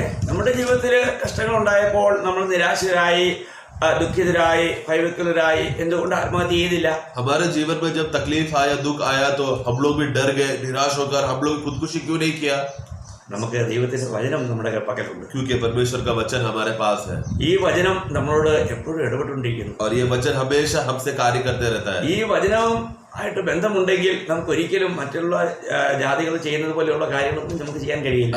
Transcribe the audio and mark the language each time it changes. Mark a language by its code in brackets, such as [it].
[ml] നമ്മുടെ ജീവിതത്തിൽ കഷ്ടങ്ങൾ ഉണ്ടായപ്പോൾ നമ്മൾ നിരാശരായി, ദുഃഖിതരായി, ഭയവിഹ്വലരായി എന്തുകൊണ്ട് ആത്മഹത്യ ചെയ്തില്ല? [hi] हमारे जीवन में जब तकलीफ आया, दुख आया तो हम लोग भी डर गए, निराश होकर हम लोग खुदकुशी क्यों नहीं किया? [ml] നമുക്ക് ദൈവത്തിന്റെ വചനം നമ്മുടെ പക്കലുണ്ട്. [hi] क्योंकि परमेश्वर का वचन हमारे पास है। [ml] ഈ വചനം നമ്മളോട് എപ്പോഴും ഇടപെട്ടുകൊണ്ടിരിക്കുന്നു. [hi] और ये वचन हमेशा हमसे कार्य करते रहता है। [ml] ഈ വചനവും ആയിട്ട് ബന്ധമുണ്ടെങ്കിൽ നമുക്ക് ഒരിക്കലും മറ്റുള്ള ജാതികൾ ചെയ്യുന്നത് പോലെയുള്ള കാര്യങ്ങളൊന്നും നമുക്ക് ചെയ്യാൻ കഴിയില്ല.